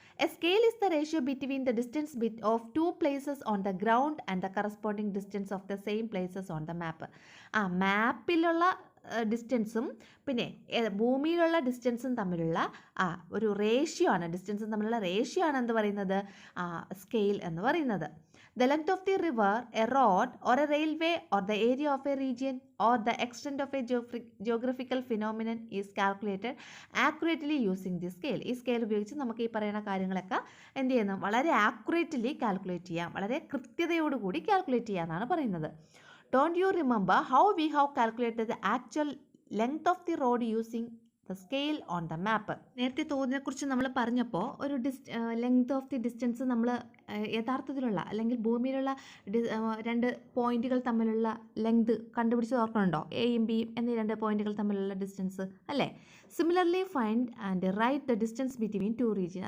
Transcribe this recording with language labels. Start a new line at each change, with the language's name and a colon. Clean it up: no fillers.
English: A scale is the ratio between the distance of two places on the ground and the corresponding distance of the same places on the map.
Malayalam: മാപ്പിലുള്ള ഡിസ്റ്റൻസും പിന്നെ ഭൂമിയിലുള്ള ഡിസ്റ്റൻസും തമ്മിലുള്ള ഒരു ratio ആണ്, ഡിസ്റ്റൻസും തമ്മിലുള്ള ratio ആണ് എന്ത് പറയുന്നത്, സ്കെയിൽ എന്ന് പറയുന്നത്.
English: The length of the river, a road or a railway or the area of a region or the extent of a geographical phenomenon is calculated accurately using the scale.
Malayalam: ഈ scale ഉപയോഗിച്ച് നമുക്ക് ഈ പറയുന്ന കാര്യങ്ങളൊക്കെ എന്ത് ചെയ്യുന്നു, വളരെ ആക്യുറേറ്റ്ലി കാൽക്കുലേറ്റ് ചെയ്യാം, വളരെ കൃത്യതയോടുകൂടി കാൽക്കുലേറ്റ് ചെയ്യാമെന്നാണ് പറയുന്നത്.
English: Don't you remember how we have calculated the actual length of the road using the scale on the map?
Malayalam: നേരത്തെ തോതിനെ കുറിച്ച് നമ്മൾ പറഞ്ഞപ്പോൾ ഒരു ലെങ്ത് ഓഫ് ദി ഡിസ്റ്റൻസ് നമ്മൾ യഥാർത്ഥത്തിലുള്ള അല്ലെങ്കിൽ ഭൂമിയിലുള്ള രണ്ട് പോയിന്റുകൾ തമ്മിലുള്ള ലെങ്ത് കണ്ടുപിടിച്ച് ഓർക്കണുണ്ടോ, എയും ബിയും എന്നീ രണ്ട് പോയിന്റുകൾ തമ്മിലുള്ള ഡിസ്റ്റൻസ് അല്ലേ.
English: Similarly find and write the distance between two region.